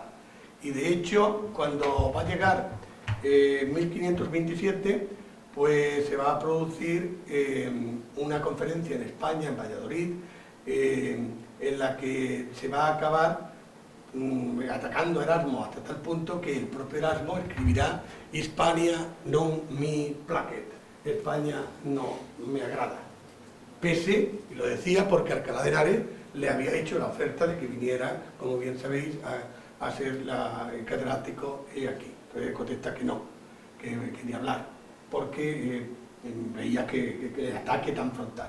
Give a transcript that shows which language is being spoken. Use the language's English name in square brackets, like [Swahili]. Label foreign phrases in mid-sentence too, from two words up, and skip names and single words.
[Spanish] Y de hecho, cuando va a llegar 1527, pues se va a producir una conferencia en España, en Valladolid, en la que se va a acabar atacando a Erasmo hasta tal punto que el propio Erasmo escribirá [Latin] Hispania non mi placet, [Spanish] España no me agrada, pese, y lo decía porque Alcalá de Henares le había hecho la oferta de que viniera, como bien sabéis, a ser el catedrático aquí. Entonces contesta que no, que ni hablar, porque veía que el ataque tan frontal.